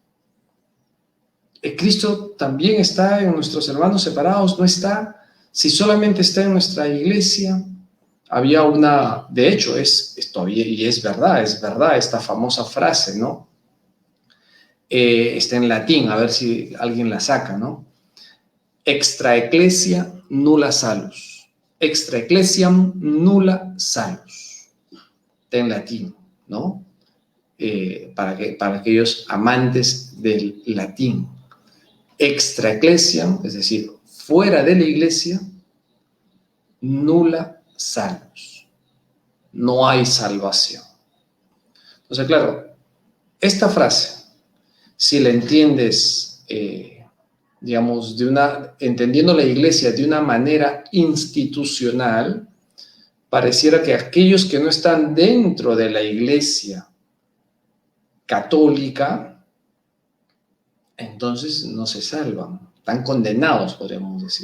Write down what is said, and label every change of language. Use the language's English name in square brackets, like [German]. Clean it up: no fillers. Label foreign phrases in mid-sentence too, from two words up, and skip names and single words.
[Spanish] ¿Cristo también está en nuestros hermanos separados? ¿No está? Si solamente está en nuestra iglesia, de hecho, es todavía, y es verdad esta famosa frase, ¿no? Está en latín, a ver si alguien la saca, ¿no? [Latin] Extra ecclesia nulla salus. Extra ecclesiam nulla salus. [Spanish] Está en latín, ¿no? Para aquellos amantes del latín. [Latin] Extra ecclesiam, [Spanish] es decir, fuera de la iglesia, [Latin] nulla salus. [Spanish] No hay salvación. Entonces, claro, esta frase, si la entiendes, digamos, entendiendo la iglesia de una manera institucional, pareciera que aquellos que no están dentro de la iglesia católica, entonces no se salvan, están condenados, podríamos decir.